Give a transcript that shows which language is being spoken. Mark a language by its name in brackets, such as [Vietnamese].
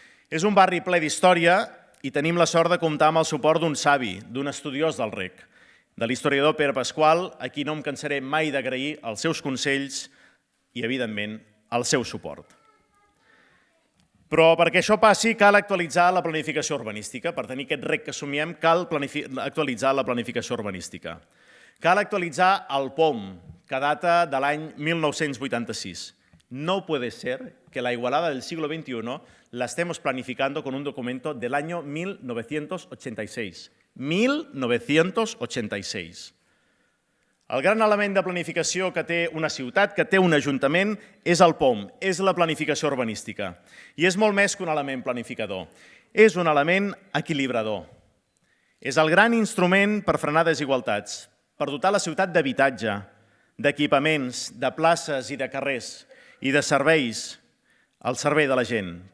[Catalan] És un barri ple d'història i tenim la sort de comptar amb el suport d'un savi, d'un estudiós del Rec, de l'historiador Pere Pasqual, a qui no em cansaré mai d'agrair els seus consells i, evidentment, el seu suport. Però perquè això passi cal actualitzar la planificació urbanística. Per tenir aquest Rec que somiem cal actualitzar la planificació urbanística. Cal actualitzar el POM, que data de l'any 1986. [Spanish] No puede ser que la Igualada del siglo XXI la estemos planificando con un documento del año 1986. 1986. [Catalan] El gran element de planificació que té una ciutat, que té un ajuntament, és el POM, és la planificació urbanística. I és molt més que un element planificador. És un element equilibrador. És el gran instrument per frenar desigualtats, per dotar la ciutat d'habitatge, d'equipaments, de places i de carrers i de serveis al servei de la gent.